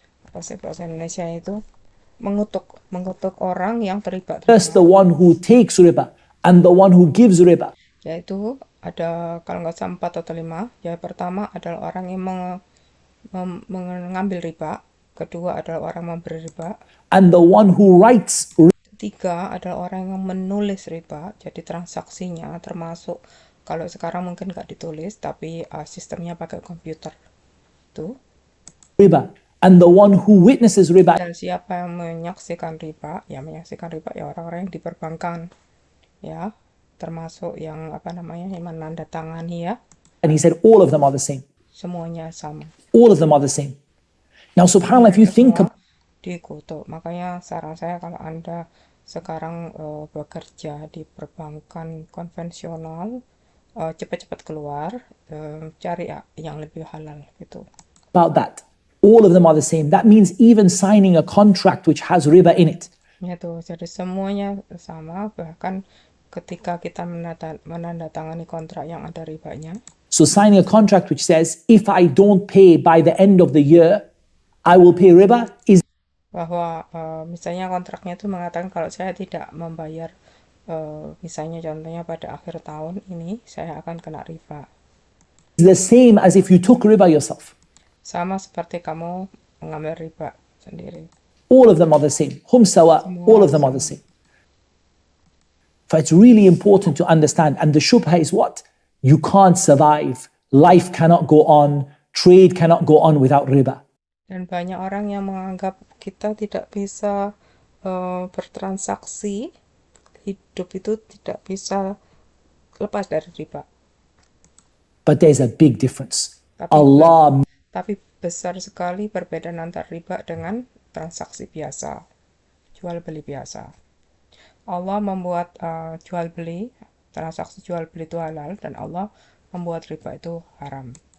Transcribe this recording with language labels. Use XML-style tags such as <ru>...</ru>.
<id>bahasa Indonesia itu mengutuk orang yang terlibat</id> <en>First, riba. the one who takes riba and the one who gives riba.</en> <id>Yaitu ada kalau nggak salah 4 atau 5. Ya pertama adalah orang yang mengambil riba, kedua adalah orang memberi riba,</id> <en>And the one who writes</en> <id>tiga adalah orang yang menulis riba. Jadi transaksinya termasuk kalau sekarang mungkin nggak ditulis, tapi sistemnya pakai komputer itu.</id> <en>riba. And the one who witnesses riba.</en> <id>Dan siapa yang menyaksikan riba? Ya menyaksikan riba ya orang-orang yang di perbankan, ya termasuk yang yang menandatangani ya.</id> <en>And he said all of them are the same.</en> <id>Semuanya sama.</id> <en>All of them are the same. Now, subhanAllah, if you think</en> <id>Semua dikutuk. Makanya saran saya kalau Anda sekarang bekerja di perbankan konvensional, cepat-cepat keluar, cari yang lebih halal gitu.</id> <en>about that, all of them are the same. That means even signing a contract which has riba in it.</en> <id>Ya tuh, jadi semuanya sama, bahkan ketika kita menandatangani kontrak yang ada ribanya.</id> <en>So signing a contract which says, if I don't pay by the end of the year, I will pay riba is</en> <id>Bahwa misalnya kontraknya itu mengatakan kalau saya tidak membayar, misalnya contohnya pada akhir tahun ini, saya akan kena riba.</id> <en>the same as if you took riba yourself.</en> <id>Sama seperti kamu mengambil riba sendiri.</id> <en>All of them are the same.</en> <ar>Hum sawa,</ar> <en>all of them are the same. So it's really important to understand. And the shubha is what? You can't survive. Life cannot go on. Trade cannot go on without riba.</en> <id>Dan banyak orang yang menganggap kita tidak bisa bertransaksi, hidup itu tidak bisa lepas dari riba.</id> <en>But there's a big difference.</en> <id>Tapi,</id> <en>Allah</en> <id>tapi besar sekali perbedaan antara riba dengan transaksi biasa, jual beli biasa. Allah membuat jual beli, transaksi jual beli itu halal, dan Allah membuat riba itu haram.</id>